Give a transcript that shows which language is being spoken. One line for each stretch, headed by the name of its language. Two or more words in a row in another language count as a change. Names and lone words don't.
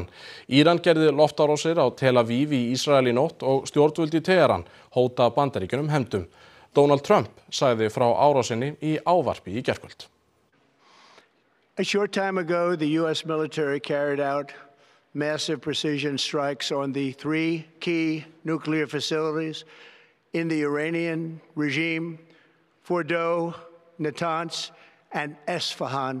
Icelandic: Íran gerði loftárásir á Tel Aviv í Ísrael í nótt og stjórnvöld í Teheran hóta Bandaríkjunum hefndum. Donald Trump sagði frá árásinni í ávarpi í gærkvöld.
English: A short time ago, the U.S. military carried out massive precision strikes on the 3 key nuclear facilities in the Iranian regime, Fordow, Natanz, and Esfahan.